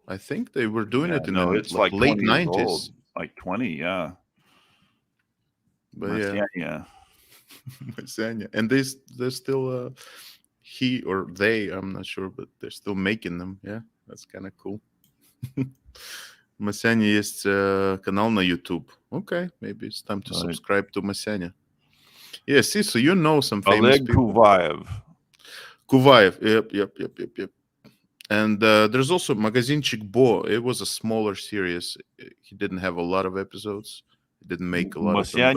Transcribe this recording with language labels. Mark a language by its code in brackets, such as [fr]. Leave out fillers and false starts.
[en] I think they were doing it in the late 90s. Like 20, yeah. But Masyanya. And they're still he or they, I'm not sure, but they're still making them. Yeah, that's kind of cool. [ru] Masyanya есть канал на YouTube. [en] Okay, maybe it's time to subscribe to Masyanya. Yeah, see, so you know some famous people. Kuvayev. Yep. And there's also Magazinchik Bo. It was a smaller series. He didn't have a lot of episodes. He didn't make a lot of them.